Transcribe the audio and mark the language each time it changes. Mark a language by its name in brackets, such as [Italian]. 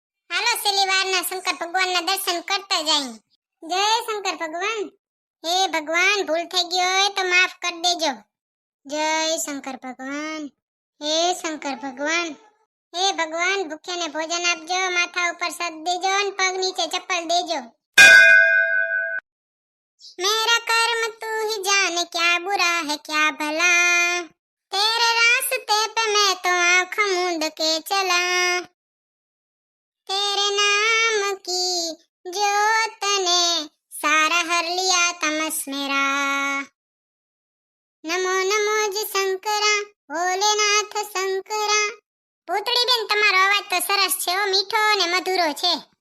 [Gujarati] હાલો શનિવારના શંકર ભગવાનના દર્શન કરતા જઈએ. જય શંકર ભગવાન. હે ભગવાન, ભૂલ થઈ ગઈ હોય તો માફ કરી દેજો. જય શંકર ભગવાન. હે શંકર ભગવાન. હે ભગવાન, ભૂખ્યાને ભોજન આપજો, માથા ઉપર સદ દેજો અને પગ નીચે ચપ્પલ દેજો. [Hindi] मेरा कर्म तू ही जाने क्या बुरा है क्या भला, तेरे रास्ते पे मैं तो आँख मूंद के चला, तेरे नाम की ज्योत ने सारा हर लिया तमस मेरा, नमो नमो जी शंकरा भोलेनाथ शंकरा. [Gujarati] પૂતળી બેન, તમારો અવાજ તો સરસ છે, મીઠો અને મધુરો છે.